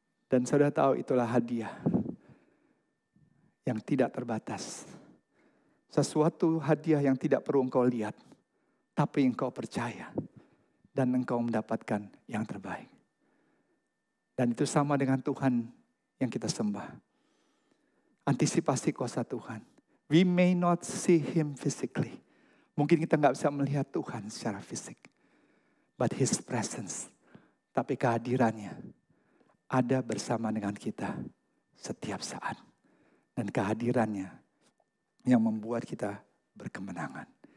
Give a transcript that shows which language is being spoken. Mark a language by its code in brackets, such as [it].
[id] Dan saudara tahu itulah hadiah yang tidak terbatas. Sesuatu hadiah yang tidak perlu engkau lihat, tapi engkau percaya. Dan engkau mendapatkan yang terbaik. Dan itu sama dengan Tuhan yang kita sembah. Antisipasi kuasa Tuhan. [en] We may not see Him physically. [id] Mungkin kita nggak bisa melihat Tuhan secara fisik. [en] But His presence. [id] Tapi kehadirannya ada bersama dengan kita setiap saat. Dan kehadirannya yang membuat kita berkemenangan.